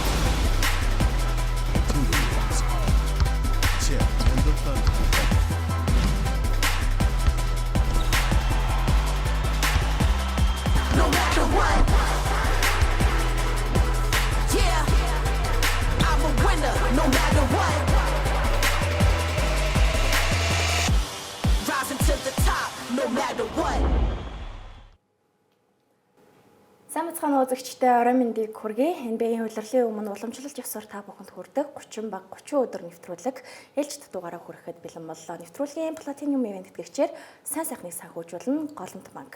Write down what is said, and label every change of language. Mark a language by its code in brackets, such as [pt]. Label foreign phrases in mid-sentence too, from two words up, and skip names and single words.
[en] No matter what. Yeah. I'm a winner, no matter what. Rising to the top, no matter what. [mn] Сайн бацхан үзэгчтэй орой мэндийг хүргэе. NBA-ийн улирлын өмнө уламжлалт ёсоор та бүхэнд хүрдэг 30 баг 30 өдөр нэвтрүүлэг ээлжид дугаараа хүрэхэд бэлэн боллоо. Нэвтрүүлгийн [en] platinum event [mn] гэтгэгчээр сайн сайхныг санхүүжүүлнэ Голомт банк.